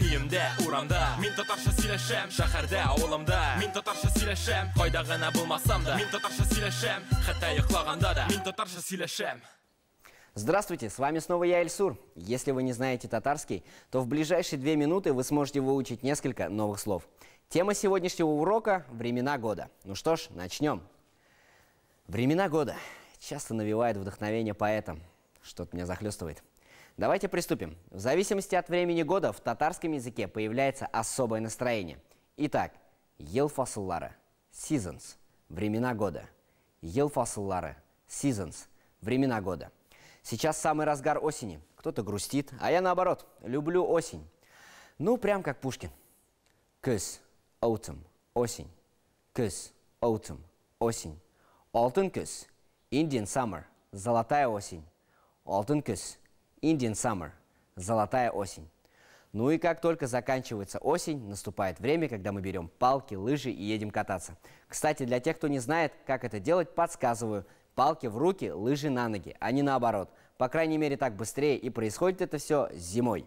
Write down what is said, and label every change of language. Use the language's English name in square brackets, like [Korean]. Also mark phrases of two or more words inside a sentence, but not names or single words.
[Tatar] Көшемдә, урамда, мин татарча сөйләшәм. Шәһәрдә, авылымда, мин татарча сөйләшәм. Кайда гына булмасам да, мин татарча сөйләшәм. Хәтта йоклаганда да, мин татарча сөйләшәм. [Russian] Здравствуйте, с вами снова я, Эльсур. Если вы не знаете татарский, то в ближайшие 2 минуты вы сможете выучить несколько новых слов. Тема сегодняшнего урока – времена года. Ну что ж, начнем. Времена года часто навевают вдохновение поэтам. Что-то меня захлестывает. Давайте приступим. В зависимости от времени года в татарском языке появляется особое настроение. Итак, [Tatar] ел фасыллары [Russian] – seasons – времена года. [Tatar] Ел фасыллары [Russian] – seasons – времена года. Сейчас самый разгар осени. Кто-то грустит, а я наоборот, люблю осень. Ну, прям как Пушкин. [Tatar] Күз, autumn, осень. Күз, autumn, осень. Алтын күз, [English] Indian summer, [Russian] золотая осень. [Tatar] Алтын күз, [English] Indian summer, [Russian] золотая осень. Ну и как только заканчивается осень, наступает время, когда мы берем палки, лыжи и едем кататься. Кстати, для тех, кто не знает, как это делать, подсказываю. Палки в руки, лыжи на ноги, а не наоборот. По крайней мере, так быстрее, и происходит это все зимой.